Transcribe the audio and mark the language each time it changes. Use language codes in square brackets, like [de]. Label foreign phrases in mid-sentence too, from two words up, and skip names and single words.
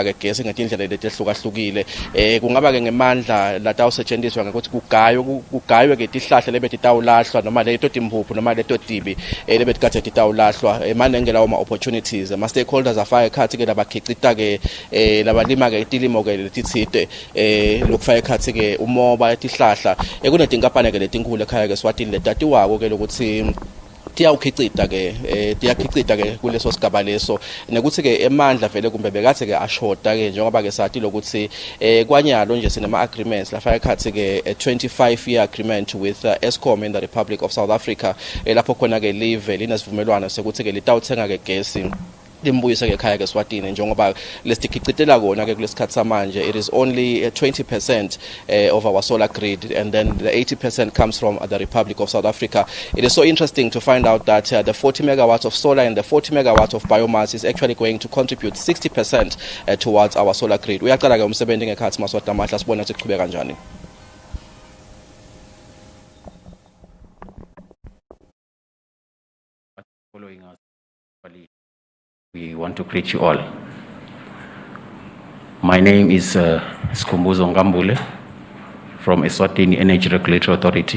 [ss] ke gesi ngetindlela letehlukahlukile kungaba ke ngemandla latawusetshenziswa ngokuthi kugaywe ke tihlahla lebetitawulahlwa noma leto timphuphu noma leto tibi lebetikade titawulahlwa manengela uma opportunities ama stakeholders afaka ekhathi ke labakhicita ke labalima ke tilimo ke letithite lokufaka ekhathi ke umoba etihlahla kunetinkampani ke letinkulu ekhaya ke Eswatini letatiwako ke lokuthi tiyakhicita ke kuleso sigaba leso nekuthi ke emandla vele kumbe bekathe ke ashota ke njengoba ke sathi lokuthi kwanyalo nje sinema agreements lafaka ekhathi ke [en] a 25-year agreement with Eskom in the Republic of South Africa [ss] lapho khona ke live linesivumelwano sekuthi ke litawuthenga ke gesi limbuyise ke ekhaya ke Eswatini njengoba lesikhicitela kona ke kulesikhathi samanje. [en] It is only 20% of our solar grid, and then the 80% comes from the Republic of South Africa. It is so interesting to find out that the 40 megawatts of solar and the 40 megawatts of biomass is actually going to contribute 60% towards our solar grid. [ss] Uyaqala ke umsebenzi ngekhathi Masota Mahle sibona ukuthi kuqhubeka kanjani. [en] Following us, we want to greet you all. My name is Skhumbuzo Ngambule from Eswatini Energy Regulatory Authority.